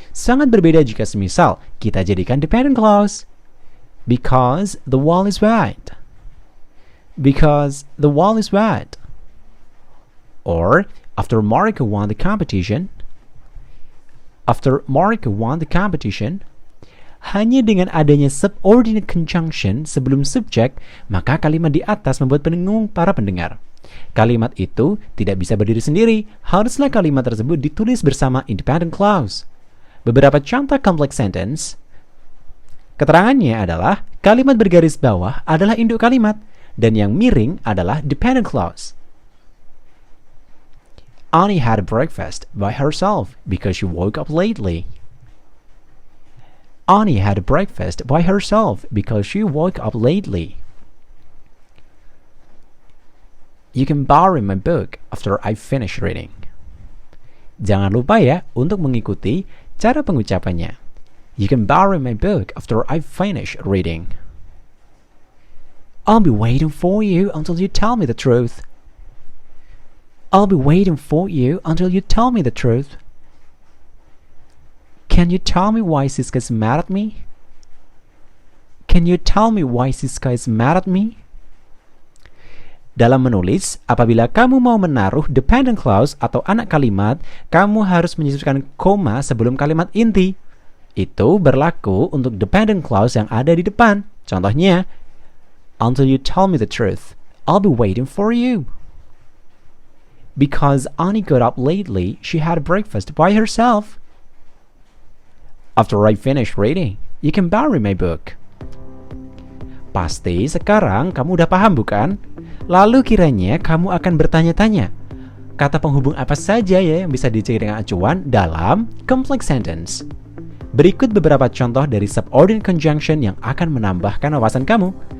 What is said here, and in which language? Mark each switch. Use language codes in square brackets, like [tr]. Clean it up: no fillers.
[id] Sangat berbeda jika semisal kita jadikan dependent clause. [en] Because the wall is wet. Because the wall is wet. Or, after Marco won the competition. After Marco won the competition. [id] Hanya dengan adanya subordinate conjunction sebelum subjek, maka kalimat di atas membuat bingung para pendengar. Kalimat itu tidak bisa berdiri sendiri, haruslah kalimat tersebut ditulis bersama independent clause. Beberapa contoh complex sentence, keterangannya adalah kalimat bergaris bawah adalah induk kalimat, dan yang miring adalah dependent clause. [en] Annie had breakfast by herself because she woke up lately. Annie had breakfast by herself because she woke up lately. You can borrow my book after I finish reading. [id] Jangan lupa ya untuk mengikuti cara pengucapannya. [en] You can borrow my book after I finish reading. I'll be waiting for you until you tell me the truth. I'll be waiting for you until you tell me the truth. Can you tell me why Siska is mad at me? Can you tell me why Siska is mad at me? [id] Dalam menulis, apabila kamu mau menaruh dependent clause atau anak kalimat, kamu harus menyisipkan koma sebelum kalimat inti. Itu berlaku untuk dependent clause yang ada di depan. Contohnya, [en] until you tell me the truth, I'll be waiting for you. Because Annie got up lately, she had breakfast by herself. After I finish reading, you can borrow my book. [id] Pasti sekarang kamu udah paham bukan? Lalu kiranya kamu akan bertanya-tanya, kata penghubung apa saja ya yang bisa dicari dengan acuan dalam complex sentence? Berikut beberapa contoh dari subordinate conjunction yang akan menambahkan wawasan kamu.